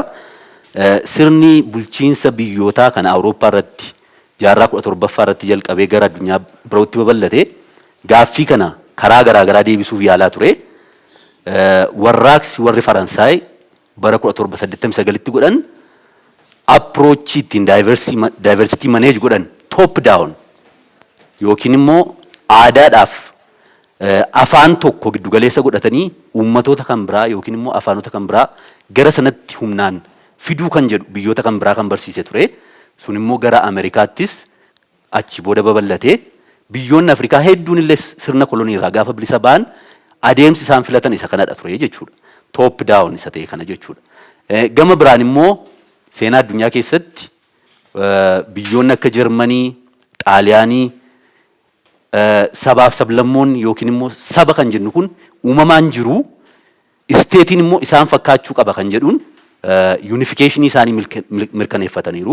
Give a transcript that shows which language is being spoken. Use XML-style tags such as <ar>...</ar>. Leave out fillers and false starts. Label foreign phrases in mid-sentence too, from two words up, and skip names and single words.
<om>Sirni bulchiinsa biyyootaa kana Awurooppaa irratti jaarraa 17ffaa irratti jalqabee gara addunyaa birootti babal'ate gaaffii kana karaa garaagaraa deebisuuf yaalaa ture. Warraaqsi warri Faransaay bara 1789tti godhan approach ittiin</om> <en>diversity manage</en> <om>godhan</om> <en>top down</en> <om>yookiin immoo aadaadhaaf afaan tokko giddugaleessa godhatanii uummatoota kan biraa yookiin immoo afaanota kan biraa gara sanatti humnaan fiduu kan jedhu biyyoota kan biraa kan barsiise ture. Sun immoo gara Ameerikaattis achi booda babal'ate biyyoonni Afrikaa hedduun illee sirna kolonii irraa gaafa bilisa ba'an adeemsi isaan filatan isa kanadha ture jechuudha.</om> <en>Top down</en> <om>isa ta'e kana jechuudha. Gama biraan immoo seenaa addunyaa keessatti biyyoonni akka Jarmanii, Xaaliyaanii sabaaf sablammoonni yookiin immoo saba kan jennu kun uumamaan jiru isteetiin immoo isaan fakkaachuu qaba kan jedhuun unification isaanii mirkaneeffataniiru.</om>